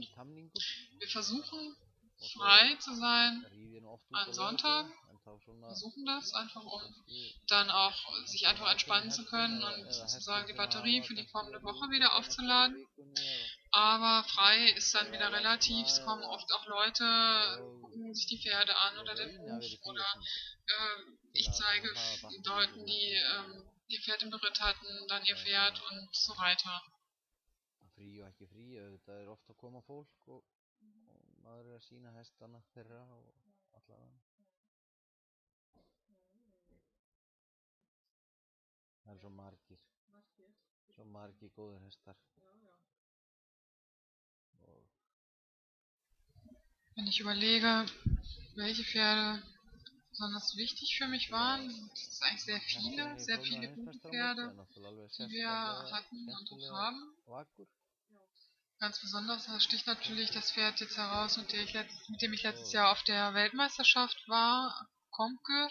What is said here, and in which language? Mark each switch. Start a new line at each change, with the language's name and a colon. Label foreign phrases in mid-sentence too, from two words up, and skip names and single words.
German: Wir versuchen frei zu sein an Sonntagen, versuchen das einfach, um dann auch sich einfach entspannen zu können und sozusagen die Batterie für die kommende Woche wieder aufzuladen. Aber frei ist dann wieder relativ, es kommen oft auch Leute, gucken sich die Pferde an oder den Hof oder ich zeige Leuten, die ihr Pferd im Beritt hatten, dann ihr Pferd und so weiter.
Icelandic: Frí og ekki frí, auðvitað oft að koma fólk og maður að sína hestana þeirra og allavega. Það svo margir góðir hestar.
German: Wenn ich überlege, welche Pferde besonders wichtig für mich waren, das ist eigentlich sehr viele gute Pferde, die wir hatten und auch haben. Ganz besonders sticht natürlich das Pferd jetzt heraus, mit dem ich letztes Jahr auf der Weltmeisterschaft war, Konkur.